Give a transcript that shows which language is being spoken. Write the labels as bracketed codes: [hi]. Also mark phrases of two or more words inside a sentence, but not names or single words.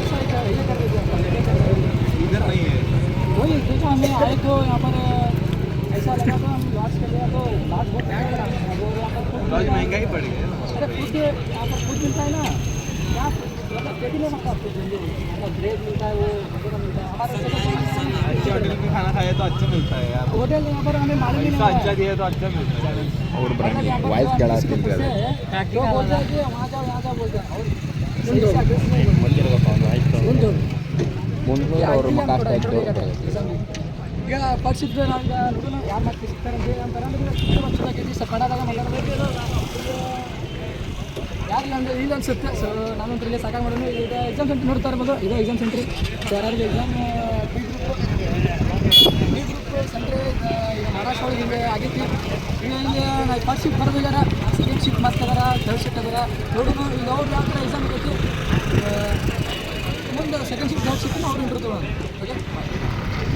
[hi] सा ये कर देते हैं इधर नहीं है वही देखो हमें आए तो यहाँ पर ऐसा लगा तो हम लॉज कर लिया तो लॉज बहुत महंगा लगा वो यहाँ पर लॉज महंगा ही पड़ेगा अरे फूड के यहाँ पर फूड मिलता है ना क्या मतलब खेती में मतलब आपको मतलब ब्रेड मिलता है वो वगैरह मिलता है हमारे होटल में खाना खाया तो अच्छा मिलता है यार होटल यहाँ पर हमें मालूम ही नहीं अच्छा दिया तो अच्छा मिलता है और वाइस क्या बोलते हैं कि वहाँ जाओ यहाँ जाओ बोलते हैं और [kn] ಈಗ ಫಸ್ಟ್ ಶಿಫ್ಟ್ ನಾವೀಗ ನೋಡೋಣ ಯಾರು ಮತ್ತೆ ಸಿಗ್ತಾರೆ ಅಂತ ಹೇಳಿ ಅಂತಾರೆ ಅಂದ್ರೆ ಸ್ವಲ್ಪ ಕನ್ನಡದಾಗ ಮಾತಾಡಬೇಕು ಯಾರಿಲ್ಲ ಅಂದರೆ ಇಲ್ಲ ಅನಿಸುತ್ತೆ ಸೊ ನಾನೊಂದು ಇಲ್ಲಿ ಸಾಕಾಗಿ ಮಾಡೋಣ ಈಗ [en] exam centre [kn] ನೋಡ್ತಾ ಇರ್ಬೋದು ಇದು [en] exam centre [kn] ಸೊ ಯಾರಿಗೆ [en] exam B group centre [kn] ಈಗ ಮಹಾರಾಷ್ಟ್ರ ಒಳಗೆ ಹಿಂಗೆ ಆಗೈತಿ ಈಗ ಇಲ್ಲಿ ನಾವು [en] first shift [kn] ಬರೋದಿಲ್ಲ [en] second shift [kn] ಮಾಡ್ತಿದಾರ [en] third shift [kn] ಅದಾರ ನೋಡೋಣ ಈಗ ಅವ್ರು ಯಾವ ಥರ ಎಕ್ಸಾಮ್ ಆಗೈತಿ ಮುಂದೆ [en] second shift third shift [kn] ಅವ್ರು ಇಂಟ್ರೂ ತೊಗೊಳೋಣ ಓಕೆ